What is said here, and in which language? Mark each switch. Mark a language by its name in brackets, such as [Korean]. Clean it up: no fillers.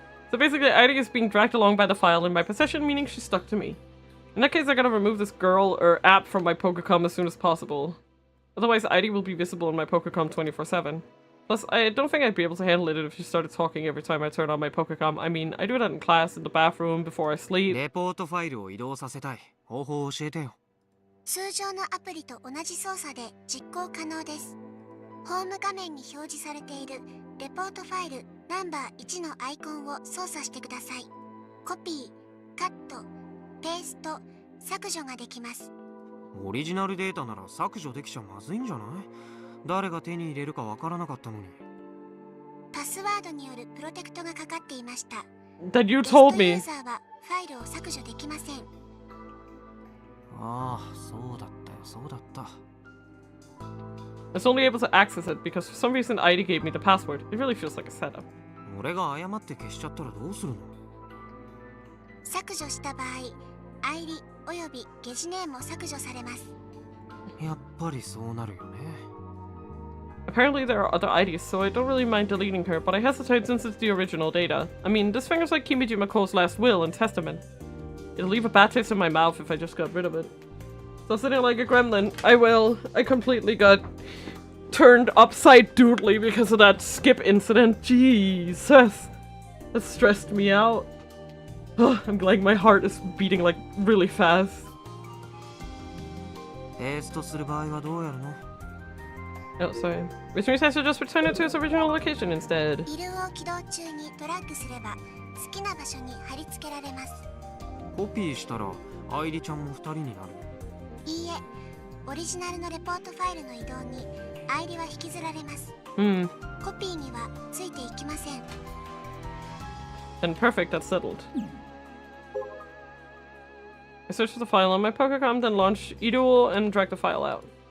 [English] So basically, ID is being dragged along by the file in my possession, meaning she's stuck to me. In that case, I gotta remove this girl or app from my Pokecom as soon as possible. Otherwise, ID will be visible in my Pokecom 24/7. Plus, I don't think I'd be able to handle it if she started talking every time I turn on my Pokecom. I mean, I do that in class, in the bathroom, before I sleep. [Japanese] レポートファイルを移動させたい。方法を教えてよ。通常のアプリと同じ操作で実行可能です。ホーム画面に表示されているレポートファイルナンバー1のアイコンを操作してください。コピー、カット、ペースト、削除ができます。オリジナルデータなら削除できちゃまずいんじゃない？誰が手に入れるかわからなかったのに。パスワードによるプロテクトがかかっていました。 [English] That you told me. [Japanese] ユーザーはファイルを削除できません。ああ、そうだったよ、そうだった。 [English] I was only able to access it because for some reason ID gave me the password. It really feels like a setup. [Japanese] 俺が誤って消しちゃったらどうするの？削除した場合、ID およびゲジネームも削除されます。やっぱりそうなるよね。 [English] Apparently there are other IDs, so I don't really mind deleting her, but I hesitate since it's the original data. I mean, this finger's like Kimiji Mako's last will and testament. It'll leave a bad taste in my mouth if I just got rid of it. So sitting like a gremlin, I completely got turned upside doodly because of that skip incident. Jesus! That stressed me out. I'm glad my heart is beating like really fast. [Japanese] テストする場合はどうやるの [English] ？Oh, sorry. Which means I should just return it to its original location instead. [Japanese] ビルを起動中にドラッグすれば好きな場所に貼り付けられます。コピーしたら愛梨ちゃんも2人になる。いいえ、オリジナルのレポートファイルの移動に愛梨は引きずられます。コピーにはついていきません。 [English] And perfect, that's settled. I search for the file on my Pokecom, then launch eDuel and drag the file out.